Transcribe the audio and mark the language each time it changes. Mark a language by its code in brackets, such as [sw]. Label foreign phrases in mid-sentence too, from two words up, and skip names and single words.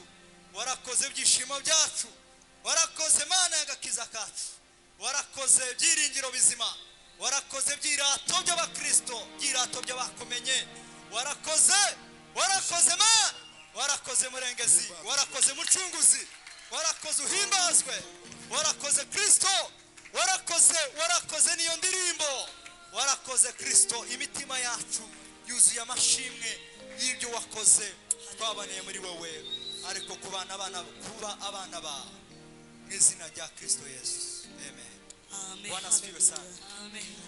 [rw] warakoze byishimo byacu, warakoze mana y'agakiza kacu, warakoze byiringiro bizima, warakoze byirato by'abakristo, byirato by'abakumenye, warakoze mana, warakoze murengezi, warakoze mucunguzi, warakoze uhimbazwe, warakoze Kristo, warakoze niyo ndirimbo, warakoze Kristo. Imitima yacu yuzuye amashimwe y'ibyo wakoze twabaniye muri wowe, ariko kuba abana ba mu izina rya Kristo Yesu, amen. Amen. [sw] Bwana asifiwe sana. Amen.